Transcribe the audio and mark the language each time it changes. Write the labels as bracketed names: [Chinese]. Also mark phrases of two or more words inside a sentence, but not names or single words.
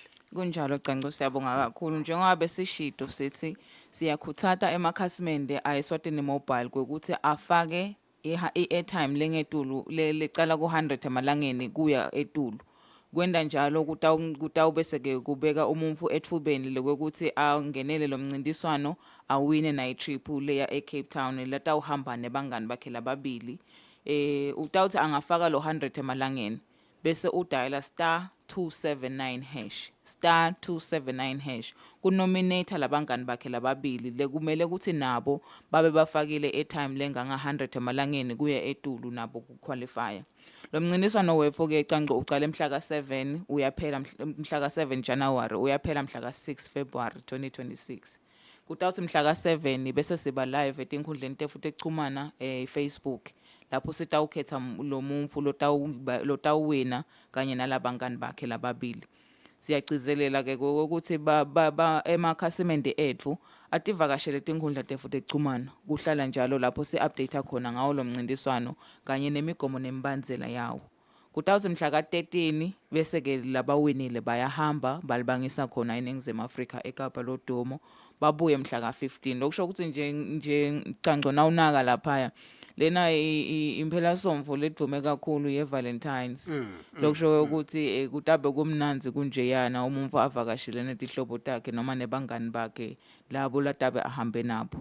[Swati] Kunjalo Canco siyabonga kakhulu njengoba besishido sithi siyakhuthata emakhasimende ayeSwatini Mobile ukuthi afake i-airtime lengetulu lecala ku100 emalangeni kuya etulu kwenda njalo kutawubese ke kubeka umuntu ethubeni lokuthi angenele lo mncintiswano awine na itriple leya eCape Town latawuhamba nebangani bakhe lababili utawuthi angafaka lo 100 emalangeni bese udiala *279# *279# kunominator labangani bakhe lababili lekumele ukuthi nabo babe bafakile airtime lenganga 100 emalangeni kuya etulu nabo kuqualify. Lo mncintiswano wethu ke Canco uqala mhla ka7 uyaphela mhla ka7 January uyaphela mhla ka6 February 2026. Kutawuthi mhla ka7 bese siba live etinkhundleni tefuthi echumana Facebook lapho sitawukhetha lo muntu lotawuwina kanye nalabangani bakhe lababili. Siyagcizelela ke ukuthi emakhasimende ethu ativakashele tinkhundla tefuthi echumana kuhlala njalo lapho si-update khona ngawo lo mncintiswano kanye nemigomo nembandzela yawo. Kutawuthi mhla ka13 bese ke labawinile bayahamba balibangisa khona eNingizimu Afrika eKapa lodumo babuye mhla ka15 lokusho ukuthi nje Canco nawunaka lapha lena impela somvo ledume kakhulu yeValentines lokusho ukuthi kutabe kumnanzi kunjeyana umuntu avakashile netihlobo takhe noma nebangani bakhe labo latabe ahambe nabo.